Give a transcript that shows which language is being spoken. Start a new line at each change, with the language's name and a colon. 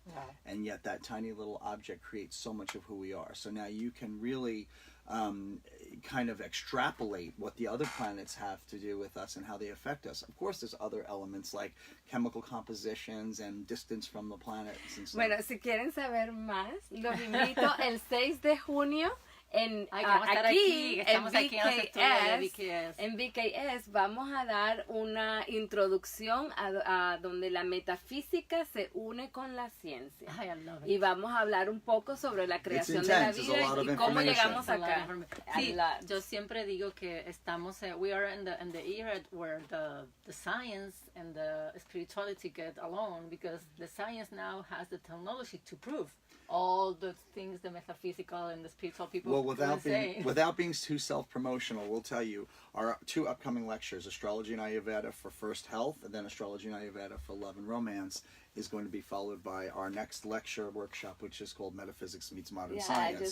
English: Wow. And yet that tiny little object creates so much of who we are. So now you can really kind of extrapolate what the other planets have to do with us and how they affect us. Of course, there's other elements like chemical compositions and distance from the planets and stuff.
Spanish: Bueno, si quieren saber más, los invito el 6 de junio estamos aquí en los estudios de BKS. En BKS vamos a dar una introducción a donde la metafísica se une con la ciencia.
English: I love it.
Spanish: Y vamos a hablar un poco sobre la creación de la vida y cómo llegamos acá. Sí, yo siempre digo que estamos,
English: we are in the era where the science and the spirituality get along, because the science now has the technology to prove all the things the metaphysical and the spiritual people without being too self-promotional, we'll tell you our 2 upcoming lectures, Astrology and Ayurveda for First Health, and then Astrology and Ayurveda for Love and Romance, is going to be followed by our next lecture workshop, which is called Metaphysics Meets Modern Science.